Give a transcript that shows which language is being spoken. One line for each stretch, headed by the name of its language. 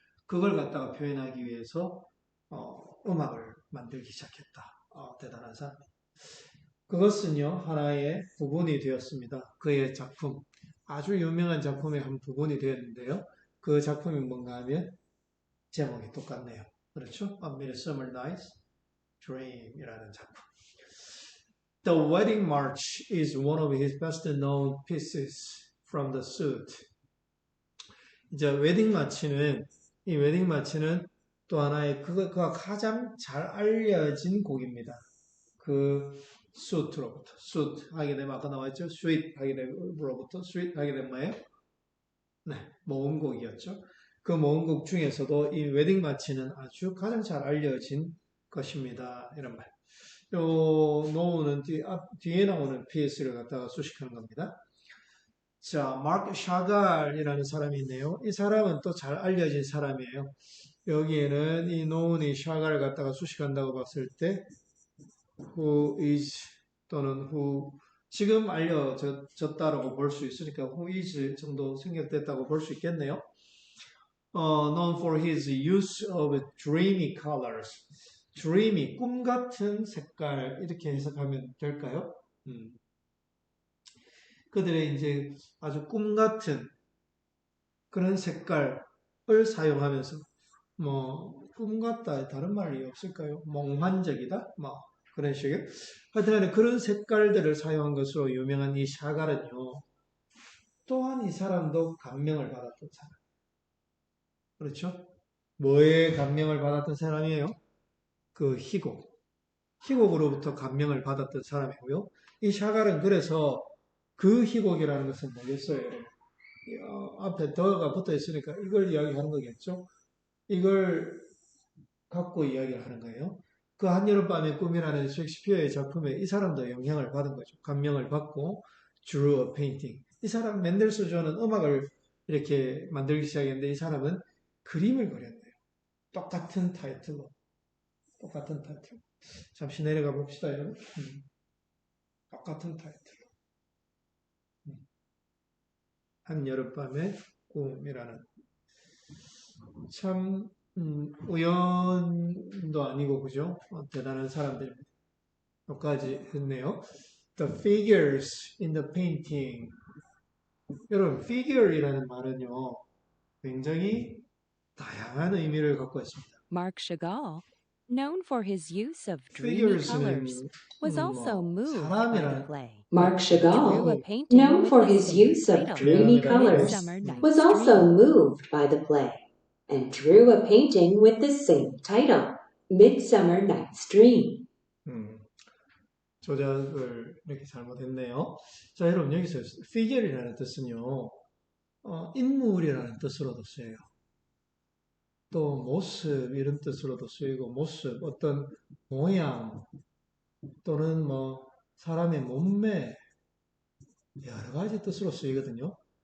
Korean: 그걸 갖다가 표현하기 위해서 음악을 만들기 시작했다. 대단한 사람. 그것은요, 하나의 부분이 되었습니다. 그의 작품, 아주 유명한 작품의 한 부분이 되었는데요. 그 작품이 뭔가 하면 제목이 똑같네요. 그렇죠?
English: A Midsummer Night's Dream
Korean: 이라는 작품.
English: The Wedding March is one of his best known pieces from the suite.
Korean: 이제 웨딩 마치는 이 웨딩 마치는 또 하나의 그가 가장 잘 알려진 곡입니다. 그 수트로부터 수트 하게 되면 아까 나왔죠. 스윗 하게 되면로부터 스윗 하게 되면 뭐예요? 네, 모음곡이었죠. 그 모음곡 중에서도 이 웨딩 마치는 아주 가장 잘 알려진 것입니다. 이런 말. 요 노우는 뒤에 나오는 PS를 갖다가 수식하는 겁니다. 자, 마크 샤갈이라는 사람이 있네요. 이 사람은 또 잘 알려진 사람이에요. 여기에는 이 노운이 샤갈을 갖다가 수식한다고 봤을 때
English: who is
Korean: 또는 who 지금 알려졌다라고 볼 수 있으니까 who is 정도 생략됐다고 볼 수 있겠네요.
English: known for his use of dreamy colors.
Korean: dreamy, 꿈 같은 색깔 이렇게 해석하면 될까요? 그들의 이제 아주 꿈 같은 그런 색깔을 사용하면서 꿈 같다 다른 말이 없을까요? 몽환적이다? 그런 식의 하여튼 그런 색깔들을 사용한 것으로 유명한 이 샤갈은요. 또한 이 사람도 감명을 받았던 사람. 그렇죠? 뭐에 감명을 받았던 사람이에요? 그 희곡. 희곡으로부터 감명을 받았던 사람이고요. 이 샤갈은 그래서 그 희곡이라는 것은 뭐겠어요? 앞에 더가 붙어 있으니까 이걸 이야기하는 거겠죠? 이걸 갖고 이야기를 하는 거예요. 그 한여름밤의 꿈이라는 셰익스피어의 작품에 이 사람도 영향을 받은 거죠. 감명을 받고
English: drew a painting.
Korean: 이 사람 맨델스존은 음악을 이렇게 만들기 시작했는데 이 사람은 그림을 그렸네요. 똑같은 타이틀로. 똑같은 타이틀. 잠시 내려가 봅시다, 여러분. 똑같은 타이틀로. 한여름밤의 꿈이라는 참 우연도 아니고 그죠? 대단한 사람들 여기까지 했네요.
English: The figures in the painting.
Korean: 여러분, figure이라는 말은요, 굉장히 다양한 의미를 갖고 있습니다.
English: Marc Chagall, known for his use of dreamy
Korean: figures는
English: colors, was also moved by the
Korean: 사람이라는
English: play. Marc Drew a Chagall, painting known with for the his same use of title, dreamy colors, Midsummer Night's was also Dream. moved by the play and drew a painting with the same title, Midsummer Night's Dream.
Korean: 조작을 이렇게 잘못했네요. 자, 여러분 여기서 figure이라는 뜻은요, 인물이라는 뜻으로도 쓰여요. 또 모습 이런 뜻으로도 쓰이고 모습, 어떤 모양 또는 뭐 사람의 몸매 여러 가지 뜻으로 쓰이거든요.